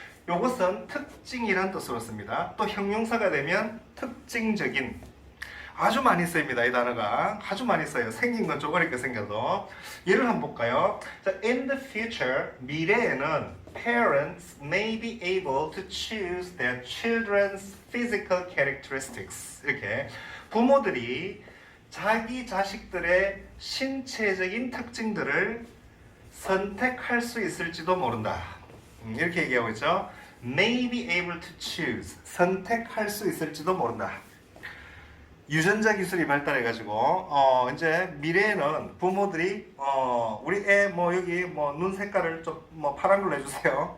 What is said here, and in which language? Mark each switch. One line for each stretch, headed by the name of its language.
Korean: 요것은 특징이란 뜻으로 씁니다. 또 형용사가 되면 특징적인. 아주 많이 쓰입니다. 이 단어가 아주 많이 써요. 생긴 건 좀 어렵게 생겨도. 예를 한번 볼까요?
English: 자, in the future,
Korean: 미래에는
English: parents may be able to choose their children's physical characteristics.
Korean: 이렇게 부모들이 자기 자식들의 신체적인 특징들을 선택할 수 있을지도 모른다. 이렇게 얘기하고 있죠.
English: may be able to choose.
Korean: 선택할 수 있을지도 모른다. 유전자 기술이 발달해가지고 이제 미래에는 부모들이 우리 애 뭐 여기 뭐 눈 색깔을 좀 뭐 파란 걸로 해주세요.